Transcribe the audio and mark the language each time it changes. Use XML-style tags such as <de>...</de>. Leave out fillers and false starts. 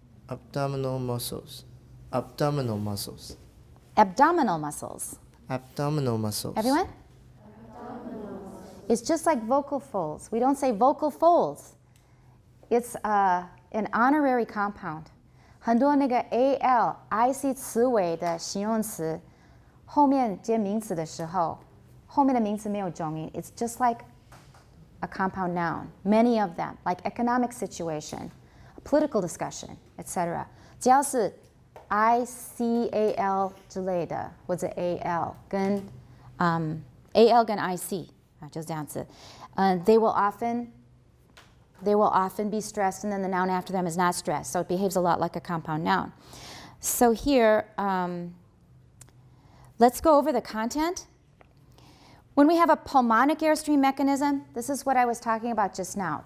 <en>Abdominal muscles. Abdominal muscles. abdominal muscles. Abdominal muscles. Everyone? It's just like vocal folds. We don't say vocal folds. It's an honorary compound.</en> <zh>很多那个 al ic 词尾的形容词后面接名词的时候，后面的名词没有重音。</zh> <en>It's just like a compound noun. Many of them, like economic situation, political discussion, etc.</en> <zh>只要是 ical 之类的，或者 al 跟al 跟 ic 啊，就是这样子。</zh> <en>They will often be stressed, and then the noun after them is not stressed. So it behaves a lot like a compound noun. So here, let's go over the content. When we have a pulmonic airstream mechanism, this is what I was talking about just now.</en>